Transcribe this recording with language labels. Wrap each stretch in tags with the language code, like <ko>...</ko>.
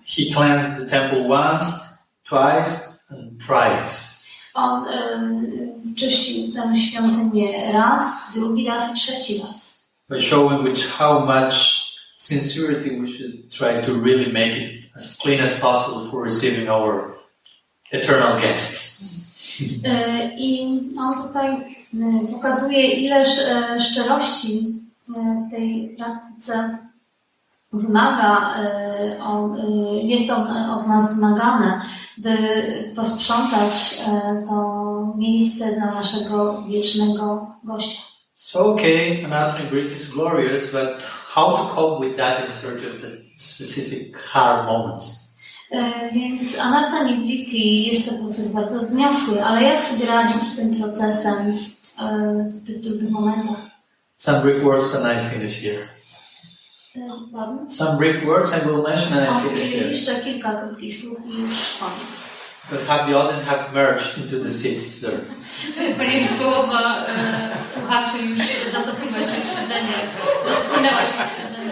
<en>He cleansed the temple once, twice, and thrice.</en> <pl>On czyścił tę świątynię raz, drugi raz i trzeci raz.</pl> <en>By showing how much sincerity we should try to really make it as clean as possible for receiving our eternal guests.</en> <pl>I on tutaj pokazuje, ileż szczerości w tej praktyce wymaga, jest od nas wymagane, by posprzątać to miejsce dla naszego wiecznego gościa.</pl> <en>So okay, anartha nivritti is glorious, but how to cope with that in sort of the specific hard moments?</en> <pl>Więc anartha nivritti jest to proces bardzo wzniosły, ale jak sobie radzić z tym procesem w tych trudnych momentach?</pl> <en>Some brief words and I finish here. Some brief words I will mention and I finish here.</en> <pl>Jeszcze kilka krótkich słów i już koniec.</pl> <en>Because the audience have merged into the seats there.</en> <pl>Ponieważ połowa słuchaczy już zatopiła się w siedzenie, rozpłynęła się w siedzenie.</pl>